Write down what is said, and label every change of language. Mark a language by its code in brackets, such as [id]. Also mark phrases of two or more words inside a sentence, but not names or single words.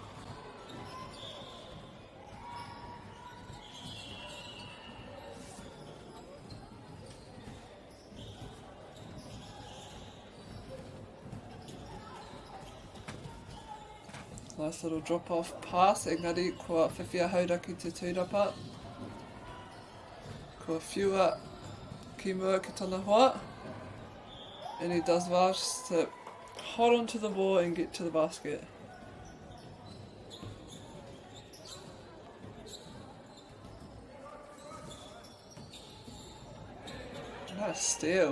[en] Nice little drop off pass, [mi] engari kua whiwhia Hauraki te tūrapa. Kua whiua ki mua ki tōna hoa. [en] And he does well just to hold on to the ball and get to the basket. Nice steal.